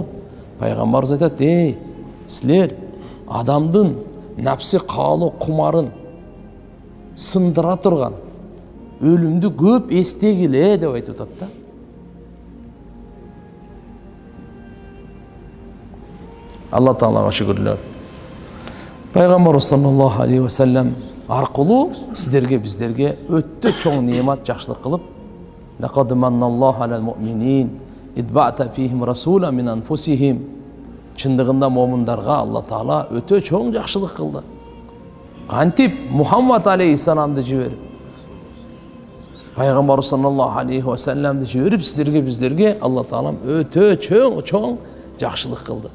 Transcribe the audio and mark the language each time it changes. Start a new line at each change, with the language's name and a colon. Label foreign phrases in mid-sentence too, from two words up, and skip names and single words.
Kyrgyz: Пайгамбарыбыз айтат, силер адамдын напси каалоо кумарын сындыра турган өлүмдү көп эстегиле деп айтып атат да. Алла Таалага шүгүрлөр. Пайгамбарыбыз
Arabic: صلى الله عليه وسلم
Kyrgyz: аркылуу сиздерге, биздерге өтө чоң неемат, жакшылык кылып,
Arabic: لقد من الله على المؤمنين إذ بعث فيهم رسولا من أنفسهم.
Kyrgyz: Чындыгында момундарга Алла Таала өтө чоң жакшылык кылды. Кантип Мухаммад алейхиссаламды жиберип, Пайгамбар
Arabic: صلى الله عليه وسلم
Kyrgyz: жиберип, сиздерге, биздерге Алла Таалам өтө чоң жакшылык кылды.